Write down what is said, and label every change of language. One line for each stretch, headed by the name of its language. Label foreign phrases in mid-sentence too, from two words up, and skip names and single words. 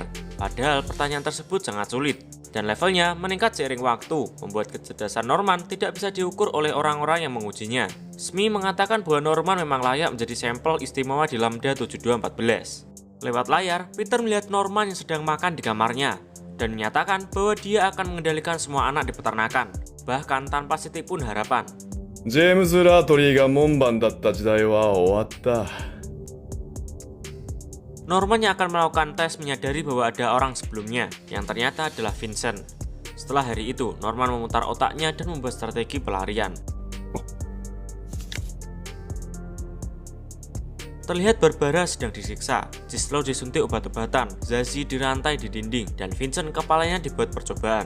Indonesian: Padahal pertanyaan tersebut sangat sulit, dan levelnya meningkat seiring waktu, membuat kecerdasan Norman tidak bisa diukur oleh orang-orang yang mengujinya. Smee mengatakan bahwa Norman memang layak menjadi sampel istimewa di Lambda 7214. Lewat layar, Peter melihat Norman yang sedang makan di kamarnya, dan menyatakan bahwa dia akan mengendalikan semua anak di peternakan, bahkan tanpa setitik pun harapan.
Japanese: ジェームズ・ラートリーが門番だった時代は終わった。
Indonesian: Norman yang akan melakukan tes menyadari bahwa ada orang sebelumnya, yang ternyata adalah Vincent. Setelah hari itu, Norman memutar otaknya dan membuat strategi pelarian. Terlihat Barbara sedang disiksa, Cislo disuntik obat-obatan, Zazie dirantai di dinding, dan Vincent kepalanya dibuat percobaan.